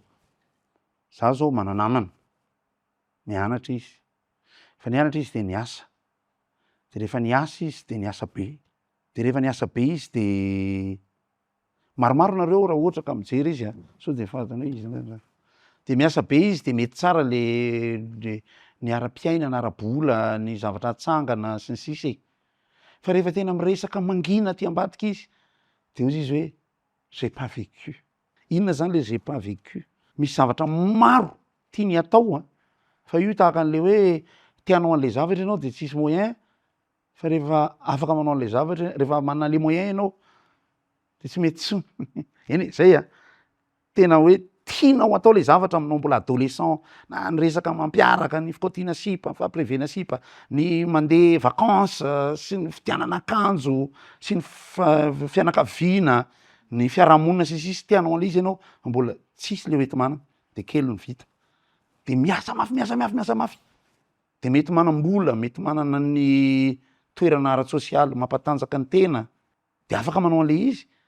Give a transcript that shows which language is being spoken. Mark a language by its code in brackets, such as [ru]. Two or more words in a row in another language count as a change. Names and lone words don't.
[mg] Za zao mana namana nianatra izy fa nianatra izy de niasa de rehefa niasa izy de niasa be de rehefa niasa be izy de maromaro nareo raha ohatra ka mijery izy a sao de fantany hoe izy de miasa be izy de mety tsara le ny ara-piaina na ara-bola ny zavatra atsangana sy ny sisa e. Fa rehefa tena miresaka mangina aty ambadika izy de ozy izy hoe [fr] j'ai pas vécu. [mg] Inona zany le [fr] j'ai pas vécu? [mg] Misy zavatra maro tiany atao a fa io tahaka an'le hoe tianao an'le zavatra ianao de tsisy moyen fa rehefa afaka manao an'le zavatra rehefa manana le moyen ianao de tsy mety tsony. Eny e zay a tena hoe tianao atao le zavatra aminao mbola adolescent na ny resaka mampiaraka ny fikaotiana sipa fampiarevena sipa ny mandeha vacances sy ny fitianana akanjo sy ny fianakaviana ny fiarahamonina sy sisy tianao an'le izy ianao mbola tsisy le hoeti manana de kely ny vita de miasa mafy de mety manam-bola mety manana ny toerana ara-tsosialy mampatanjaka ny tena de afaka manao an'le izy